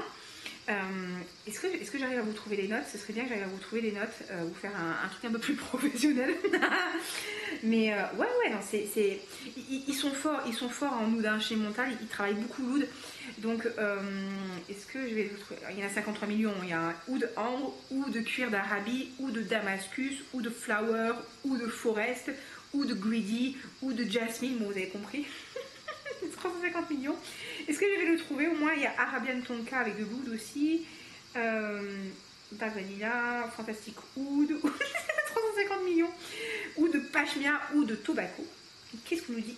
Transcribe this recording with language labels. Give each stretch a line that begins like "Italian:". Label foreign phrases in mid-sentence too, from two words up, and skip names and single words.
French: Est-ce que j'arrive à vous trouver les notes? Ce serait bien que j'arrive à vous trouver les notes, vous faire un truc un peu plus professionnel. Mais ouais, non, ils sont forts en oud hein, chez Montal, ils travaillent beaucoup l'oud. Donc, est-ce que je vais vous trouver? Il y en a 53 millions. Il y a un oud ambre, oud cuir d'Arabie, oud de Damascus, oud de flower, oud de forest, oud de greedy, oud de jasmine. Bon, vous avez compris. 350 millions. Est-ce que je vais le trouver? Au moins, il y a Arabian Tonka avec de l'oud aussi. Dark Vanilla, Fantastic Oud. 350 millions. Ou de Pashmia ou de Tobacco. Qu'est-ce qu'on nous dit?